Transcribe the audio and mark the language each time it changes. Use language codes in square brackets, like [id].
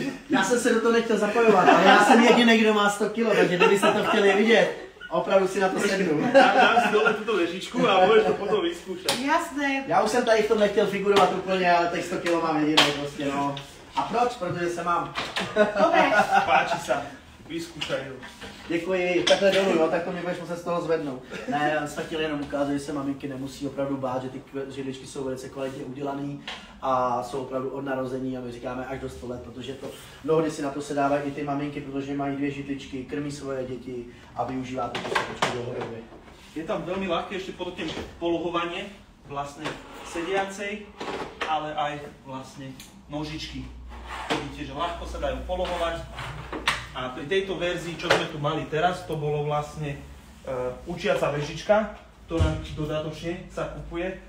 [cs] Já jsem se do toho nechtěl zapojovat, ale já jsem jediný, kdo má 100 kg, takže kdybyste to chtěli vidět, opravdu si na to sednu. [sk] Dám si dole túto ležičku a môžeš to potom vyskúšať. Jasné. [cs] Já už jsem tady v tom nechtěl figurovat úplně, ale těch 100 kg mám jediný prostě, no. A proč? Protože se mám. [sk] Dobre. Páči sa, vyskúšaj ho. [cs] Děkuji, takhle dolů, jo, tak to mě budeš muset z toho zvednout. Ne, já jsem chtěl jenom ukázat, že se maminky nemusí opravdu bát, že ty židličky jsou velice kvalitně udělané a jsou opravdu od narození a my říkáme až do 100 let, protože to mnohdy si na to sedávají i ty maminky, protože mají 2 židličky, krmí svoje děti a využíváte tu sedačku dlouhodobě. [sk] Je tam veľmi ľahké, ešte podotnem, polohovanie vlastne sediacej, ale aj vlastne nožičky. Vidíte, že ľahko sa dajú polohovať. A pri tejto verzii, čo sme tu mali teraz, to bolo vlastne učiaca vežička, ktorá dodatočne sa kupuje.